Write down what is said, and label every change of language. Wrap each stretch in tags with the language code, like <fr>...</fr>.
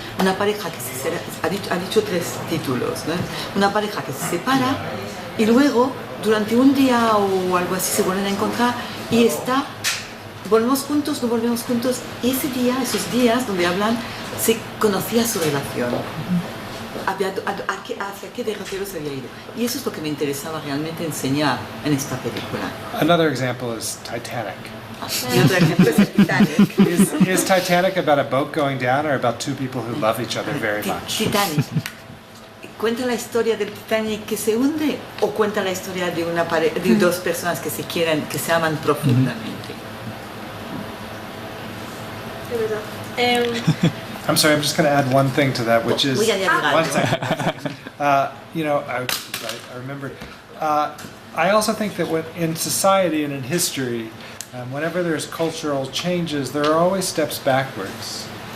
<es>Una pareja que ha dicho 3 títulos, ¿no? Una pareja que se separa y luego durante un día o algo así se vuelven a encontrar y volvemos juntos, no volvemos juntos, y ese día, esos días donde hablan, se conocía su relación, hacia qué derrotero se había ido. Y eso es lo que me interesaba realmente enseñar en esta película.</es> <en>Another example is Titanic.</en> <es>Y otro ejemplo es el Titanic.</es> <en>Is Titanic about a boat going down or about 2 people who love each other very much? Titanic.</en> <es>¿Cuenta la historia del Titanic que se hunde o cuenta la historia de de 2 personas que se quieren, que se aman profundamente? De verdad.</es> <en>I'm sorry, I'm just going to add one thing to that, which is...</en> <es>Voy a añadir algo.</es> <en>1 second. I remembered. I also think that in society and in history, whenever there's cultural changes, there are always steps backwards.</en>